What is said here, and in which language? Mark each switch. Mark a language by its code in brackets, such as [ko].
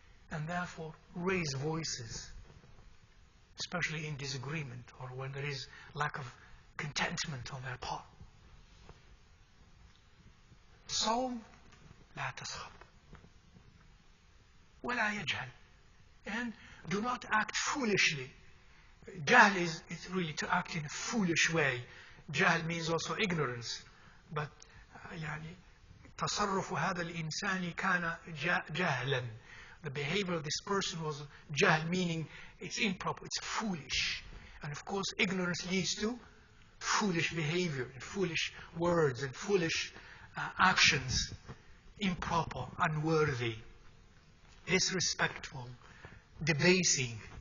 [en] and therefore raise voices, especially in disagreement or when there is lack of contentment on their part. [ar] صوم لا تسخط ولا يجهل, [en] and do not act foolishly. Jahl is really to act in a foolish way. Jahl means also ignorance, but [ar] يعني تصرف هذا الإنسان كان جهلا. [en] The behavior of this person was jahl, meaning it's improper, it's foolish. And of course, ignorance leads to foolish behavior, and foolish words, and foolish actions, improper, unworthy, disrespectful, debasing.